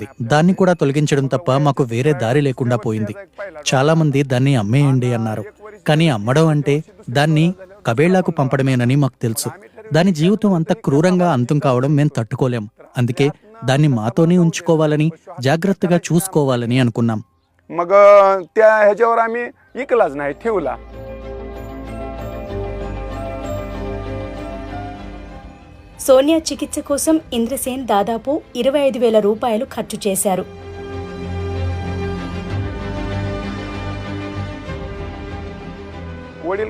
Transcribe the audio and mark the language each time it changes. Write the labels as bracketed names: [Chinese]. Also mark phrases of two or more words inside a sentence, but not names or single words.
[Telugu] దాన్ని కూడా తొలగించడం తప్ప మాకు వేరే దారి లేకుండా పోయింది. చాలా మంది దాన్ని అమ్మేయండి అన్నారు. కానీ అమ్మడం అంటే దాన్ని కబేళ్లకు పంపడమేనని మాకు తెలుసు. దాని జీవితం అంత క్రూరంగా అంతం కావడం మేం తట్టుకోలేం. అందుకే దాన్ని మాతోనే ఉంచుకోవాలని, జాగ్రత్తగా చూసుకోవాలని అనుకున్నాం. [Marathi] मग त्या ह्याच्यावर आम्ही इकलाच नाही, ठेवला. [Telugu] సోనియా చికిత్స కోసం ఇంద్రసేన్ దాదాపు 25,000 రూపాయలు ఖర్చు చేశారు. [Marathi] वडील